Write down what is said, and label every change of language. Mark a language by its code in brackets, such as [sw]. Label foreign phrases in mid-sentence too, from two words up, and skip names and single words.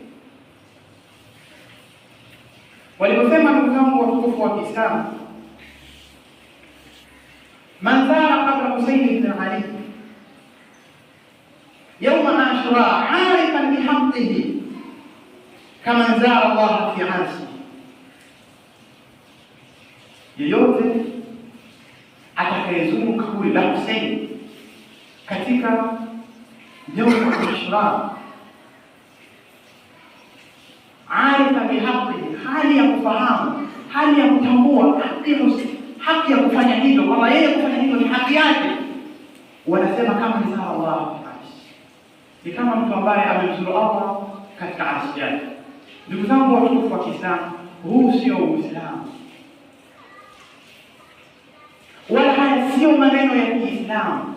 [sw] Waliposema ndugu zangu watukufu wa Kiislamu, [ar] من زار قبر حسين بن علي يوم عاشوراء عارفا بحقه كمن زار الله في عرشه. [sw] Yeyote atakayezuru kaburi la Hussein katika [ar] يوم عاشوراء عارفا بحقه, [sw] hali ya kufahamu, hali ya kutambua haki ya kufanya hivyo, kwamba yeye kufanya hivyo ni haki yake, wanasema kama ni [ar] زار الله, [sw] ni kama mtu ambaye amemzuru Allah katika arshi yake. Ndugu zangu watukufu wa Kiislamu, huu sio Uislamu, wala haya sio maneno ya Kiislamu.